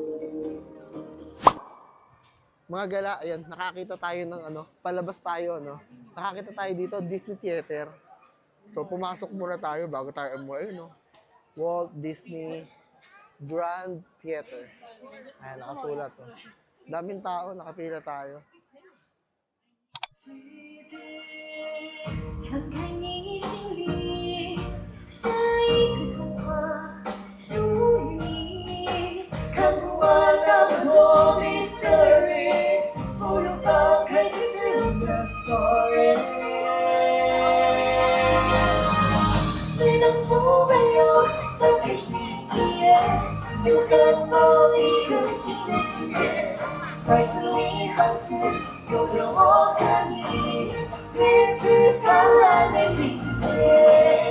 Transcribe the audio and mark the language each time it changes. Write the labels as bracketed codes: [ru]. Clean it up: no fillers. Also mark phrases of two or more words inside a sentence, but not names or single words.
[tl] Mga gala, ayan, nakakita tayo ng palabas tayo, Nakakita tayo dito, Disney Theater. So, pumasok muna tayo bago tayo umuwi, Walt Disney Grand Theater. Ayan, nakasulat. Oh. Daming tao, nakapila tayo. [zh] 敞开你心里，下一个童话属于你，看不完那么多 mystery， 不如放开去 [en] build the story。 [zh] 每当风没有打开新一页，就绽放一个新的世界。在字里行间，有着我和你编织灿烂的情节。